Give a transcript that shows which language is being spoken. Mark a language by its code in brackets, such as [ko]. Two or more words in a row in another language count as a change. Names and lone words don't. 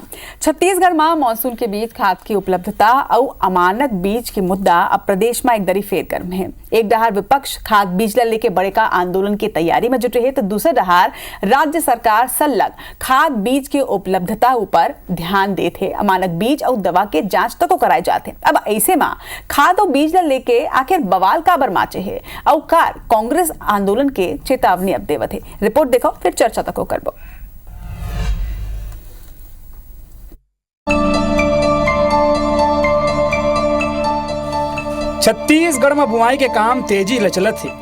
[hne] छत्तीसगढ़ में मानसून के बीच खाद की उपलब्धता और अमानक बीज की मुद्दा अब प्रदेश में एक दरी फेर गर्म है। एक डहार विपक्ष खाद बीज ला लेके बड़े का आंदोलन की तैयारी में जुटे है तो दूसरे डहार राज्य सरकार सल्लग खाद बीज की उपलब्धता ऊपर ध्यान देते है। अमानक बीज और दवा के जांच तक कराए जाते। अब ऐसे में खाद और बीज ला लेके आखिर बवाल काबर माचे है और कार कांग्रेस आंदोलन के चेतावनी अब देवत है। रिपोर्ट देखो फिर चर्चा तक करबो। छत्तीसगढ़ में बुआई के काम तेजी ले चलत है।